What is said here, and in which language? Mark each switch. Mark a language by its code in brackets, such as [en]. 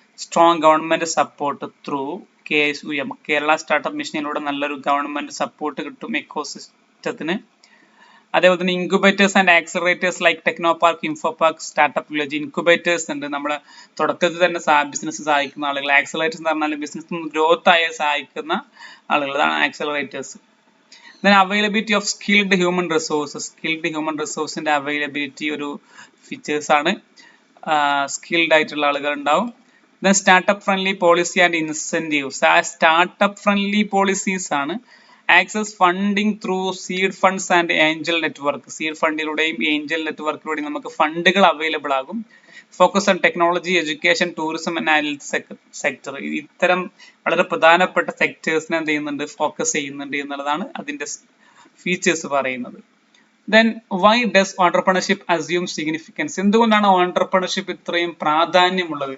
[en] strong government support through KSUM, [ml] Kerala startup മിഷനിലൂടെ നല്ലൊരു government support കിട്ടും എക്കോസിസ്റ്റത്തിന്. അതേപോലെ തന്നെ [en] Incubators and accelerators like Technopark, Infopark, startup village. [ml] Incubators ഉണ്ട്, നമ്മുടെ തുടക്കത്തിൽ തന്നെ ബിസിനസ് സഹായിക്കുന്ന ആളുകൾ. ആക്സിലറേറ്റേഴ്സ് എന്ന് പറഞ്ഞാൽ ബിസിനസ് ഗ്രോത്ത് ആയി സഹായിക്കുന്ന ആളുകൾ, അതാണ് accelerators. [en] Then availability of skilled human resources, [ml] skilled human resourceന്റെ availability ഒരു ഫീച്ചേഴ്സ് ആണ്. സ്കിൽഡ് ആയിട്ടുള്ള ആളുകൾ ഉണ്ടാവും. [en] Then startup friendly policy and incentives, startup friendly policies ആണ്. Access funding through seed funds and angel network, [ml] seed ഫണ്ടിലൂടെയും Angel നെറ്റ്വർക്കിലൂടെയും നമുക്ക് ഫണ്ടുകൾ available ആകും. [en] focus on technology, education, tourism and health sector, [ml] ഇത്തരം വളരെ പ്രധാനപ്പെട്ട സെക്ടേഴ്സിനെ എന്ത് ചെയ്യുന്നുണ്ട്, ഫോക്കസ് ചെയ്യുന്നുണ്ട് എന്നുള്ളതാണ് അതിന്റെ ഫീച്ചേഴ്സ് പറയുന്നത്. [en] Then why does entrepreneurship assume significance? [ml] എന്തുകൊണ്ടാണ് ഓണ്ടർപ്രണർഷിപ്പ് ഇത്രയും പ്രാധാന്യമുള്ളത്?